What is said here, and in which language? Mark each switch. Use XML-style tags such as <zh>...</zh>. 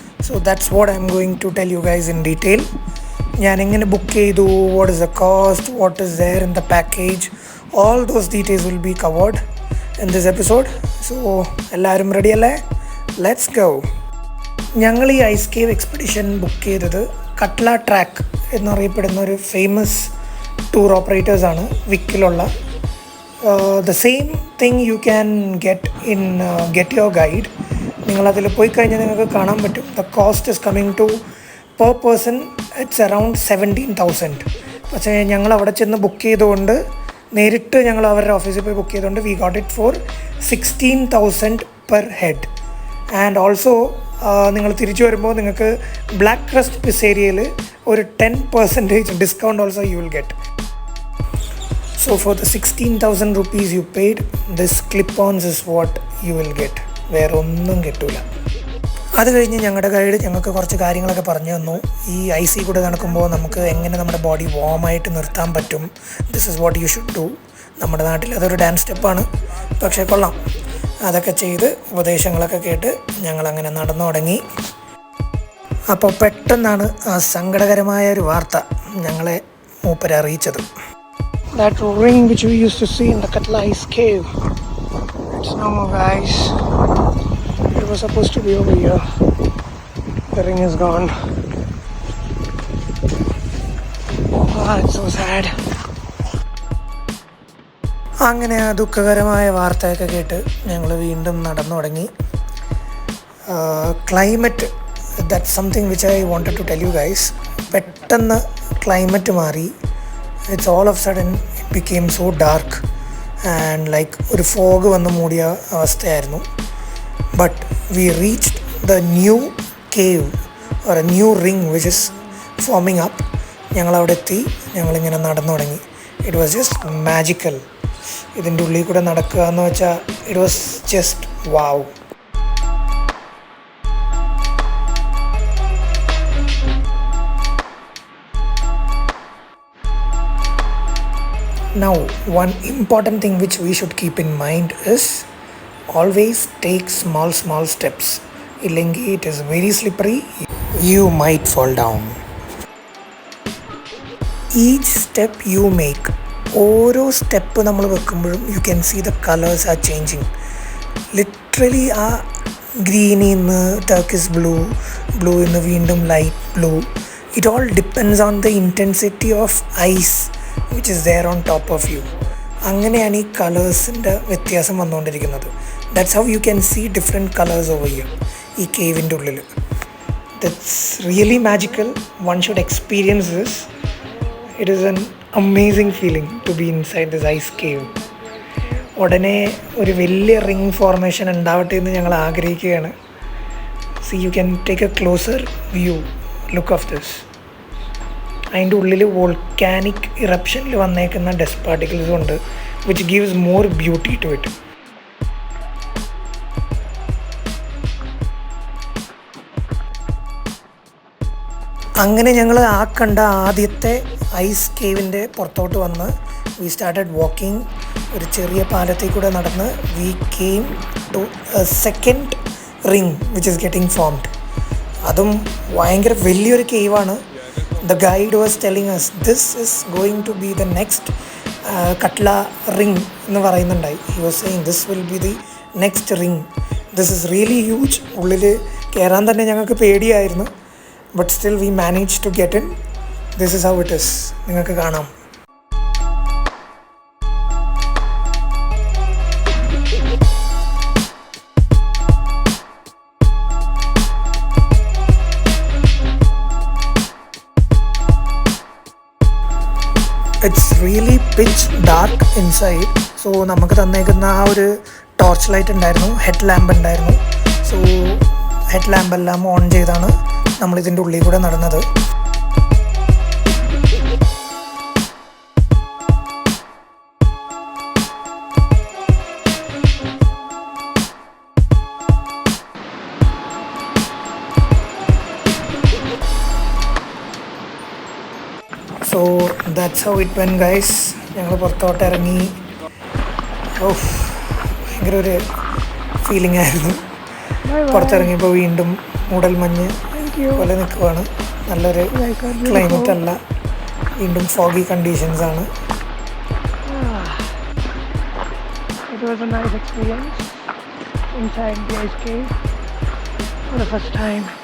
<en>So that's what I'm going to tell you guys in detail.</en> <ml>ഞാൻ എങ്ങനെ book ചെയ്തു,</ml> <en>What is the cost, what is there in the package, all those details will be covered in this episode.</en> <ml>So എല്ലാവരും ready അല്ലേ?</ml> <en>Let's go.</en> <ml>ഞങ്ങൾ ഈ ice cave expedition book ചെയ്തത് കട്ട്ല track എന്നറിയപ്പെടുന്ന ഒരു famous tour ഓപ്പറേറ്റേഴ്സാണ് വിക്കിലുള്ള.</ml> <en>The same thing you can get in Get Your Guide.</en> <ml>നിങ്ങളതിൽ പോയി കഴിഞ്ഞാൽ നിങ്ങൾക്ക് കാണാൻ പറ്റും.</ml> <en>The cost is coming to per person it's around 17,000.</en> <ml>പക്ഷേ ഞങ്ങൾ അവിടെ ചെന്ന് ബുക്ക് ചെയ്തുകൊണ്ട് നേരിട്ട് ഞങ്ങൾ അവരുടെ ഓഫീസിൽ പോയി ബുക്ക് ചെയ്തുകൊണ്ട്</ml> <en>We got it for 16,000 per head.</en> <ml>And also നിങ്ങൾ തിരിച്ചു വരുമ്പോൾ നിങ്ങൾക്ക് ബ്ലാക്ക് ക്രസ്റ്റ് പിസേരിയയിൽ ഒരു 10% discount also</ml> <en>You will get. So for the 16,000 rupees you paid, this clip-ons is what you will get.</en> <ml>വേറെ ഒന്നും കിട്ടില്ല. അത് കഴിഞ്ഞ് ഞങ്ങളുടെ ഗൈഡ് ഞങ്ങൾക്ക് കുറച്ച് കാര്യങ്ങളൊക്കെ പറഞ്ഞു തന്നു. ഈ ഐസി കൂടെ നടക്കുമ്പോൾ നമുക്ക് എങ്ങനെ നമ്മുടെ ബോഡി വാമായിട്ട് നിർത്താൻ പറ്റും.</ml> <en>This is what you should do.</en> <ml>നമ്മുടെ നാട്ടിൽ അതൊരു ഡാൻസ് സ്റ്റെപ്പാണ്, പക്ഷേ കൊള്ളാം. അതൊക്കെ ചെയ്ത് ഉപദേശങ്ങളൊക്കെ കേട്ട് ഞങ്ങളങ്ങനെ നടന്നു തുടങ്ങി. അപ്പോൾ പെട്ടെന്നാണ് ആ സങ്കടകരമായ ഒരു വാർത്ത ഞങ്ങളെ മൂപ്പരെ അറിയിച്ചത്.</ml> <en>That ring which we used to see in the Katla Ice Cave, it's no more, guys. It was supposed to be over here. The ring is gone. It's so sad.</en> <ml>അങ്ങനെ ആ ദുഃഖകരമായ വാർത്തയൊക്കെ കേട്ട് ഞങ്ങൾ വീണ്ടും നടന്നു തുടങ്ങി.</ml> <en>Climate, that's something which I wanted to tell you guys.</en> <ml>പെട്ടെന്ന് climate മാറി.</ml> <en>It's all of a sudden it became so dark and like</en> <ml>ഒരു ഫോഗ് വന്ന് മൂടിയ അവസ്ഥയായിരുന്നു.</ml> <en>But we reached the new cave or a new ring which is forming up.</en> <ml>ഞങ്ങളവിടെ എത്തി. ഞങ്ങളിങ്ങനെ നടന്നു തുടങ്ങി.</ml> <en>It was just magical.</en> <ml>ഇതിൻ്റെ ഉള്ളിൽ കൂടെ നടക്കുക എന്ന് വെച്ചാൽ</ml> <en>It was just wow. Now, one important thing which we should keep in mind is always take small steps. Illengi it is very slippery. You might fall down. Each step you make,</en> <ml>ഓരോ step നമ്മൾ വെക്കുമ്പോഴും</ml> <en>you can see the colors are changing.</en> <ml>Literally ആ ഗ്രീനിൽ നിന്ന് Turkish blue നിന്ന് വീണ്ടും light blue.</ml> <en>It all depends on the intensity of ice which is there on top of you.</en> <ml>അങ്ങനെയാണ് ഈ കളേഴ്സിൻ്റെ വ്യത്യാസം വന്നുകൊണ്ടിരിക്കുന്നത്.</ml> <en>that's how you can see different colours over here</en> <ml>ഈ കേവിൻ്റെ ഉള്ളിൽ.</ml> <en>That's really magical. One should experience this. It is an amazing feeling to be inside this ice cave.</en> <ml>ഉടനെ ഒരു വലിയ ring formation ഉണ്ടാവട്ടെ എന്ന് ഞങ്ങൾ ആഗ്രഹിക്കുകയാണ്.</ml> <en>See you can take a closer view look of this.</en> <ml>അതിൻ്റെ ഉള്ളിൽ വോൾക്കാനിക് ഇറപ്ഷനിൽ വന്നേക്കുന്ന ഡസ്റ്റ് പാർട്ടിക്കിൾസും ഉണ്ട്,</ml> <en>Which gives more beauty to it.</en> <ml>അങ്ങനെ ഞങ്ങൾ ആ കണ്ട ആദ്യത്തെ ഐസ് കേവിൻ്റെ പുറത്തോട്ട് വന്ന്</ml> <en>We started walking.</en> <ml>ഒരു ചെറിയ പാലത്തിൽ കൂടെ നടന്ന്</ml> <en>We came to second ring which is getting formed.</en> <ml>അതും ഭയങ്കര വലിയൊരു കേവാണ്.</ml> <en>The guide was telling us this is going to be the next Katla ring</en> <ml>എന്ന് പറയുന്നുണ്ടായി.</ml> <en>He was saying this will be the next ring. This is really huge.</en> <ml>ഉള്ളിൽ കയറാൻ തന്നെ ഞങ്ങൾക്ക് പേടിയായിരുന്നു.</ml> <en>But still we managed to get in. This is how it is.</en> <ml>നിങ്ങൾക്ക് കാണാം.</ml> <en>It's really pitch dark inside.</en> <ml>So നമുക്ക് തന്നേക്കുന്ന ആ ഒരു ടോർച്ച് ലൈറ്റ് ഉണ്ടായിരുന്നു, ഹെഡ് ലാമ്പ് ഉണ്ടായിരുന്നു. സോ ഹെഡ് ലാമ്പ് എല്ലാം ഓൺ ചെയ്താണ് നമ്മളിതിൻ്റെ ഉള്ളിൽ കൂടെ നടന്നത്.</ml> <en>So that's how it went, guys.</en> <ml>ഞങ്ങൾ പുറത്തോട്ട് ഇറങ്ങി. ഓ, ഭയങ്കര ഒരു ഫീലിംഗ് ആയിരുന്നു. പുറത്തിറങ്ങിയപ്പോൾ വീണ്ടും മൂടൽമഞ്ഞ് പോലെ നിൽക്കുവാണ്. നല്ലൊരു ക്ലൈമറ്റ് അല്ല, വീണ്ടും ഫോഗി കണ്ടീഷൻസ് ആണ്.</ml> <en>It was a nice experience inside the ice cave for the first time.</en>